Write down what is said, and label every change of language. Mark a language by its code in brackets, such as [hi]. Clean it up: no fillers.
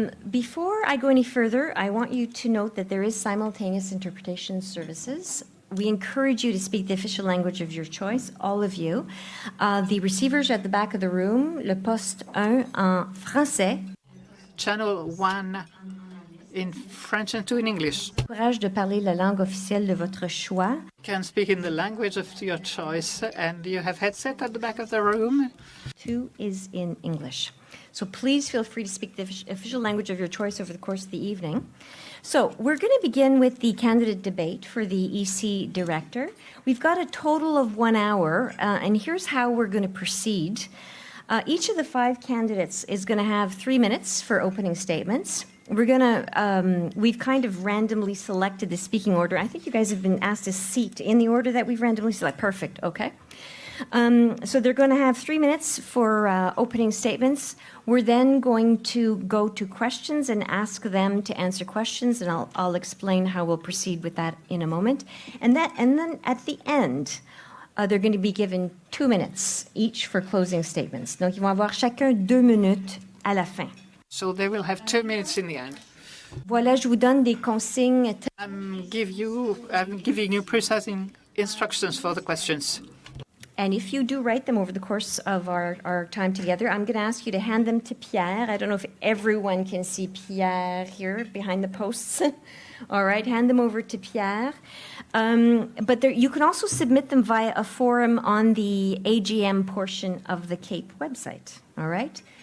[en] Before I go any further, I want you to note that there is simultaneous interpretation services. We encourage you to speak the official language of your choice, all of you. The receivers are at the back of the room, [fr] le poste 1 en français. [en] Channel 1 in French and 2 in English. [fr] Courage de parler la langue officielle de votre choix. [en] You can speak in the language of your choice, and you have headset at the back of the room. 2 is in English. So please feel free to speak the official language of your choice over the course of the evening. So we're going to begin with the candidate debate for the EC director. We've got a total of 1 hour, and here's how we're going to proceed. Each of the 5 candidates is going to have 3 minutes for opening statements. We've kind of randomly selected the speaking order. I think you guys have been asked to seat in the order that we've randomly selected. Perfect, okay. So they're going to have 3 minutes for opening statements. We're then going to go to questions and ask them to answer questions, and I'll explain how we'll proceed with that in a moment. And then at the end, they're going to be given 2 minutes each for closing statements. [fr] Donc, ils vont avoir chacun 2 minutes à la fin. [en] So they will have 2 minutes in the end. [fr] Voilà, je vous donne des consignes. [en] I'm giving you precise instructions for the questions. And if you do write them over the course of our time together, I'm going to ask you to hand them to Pierre. I don't know if everyone can see Pierre here behind the posts. All right, hand them over to Pierre. But you can also submit them via a forum on the AGM portion of the CAPE website. All right?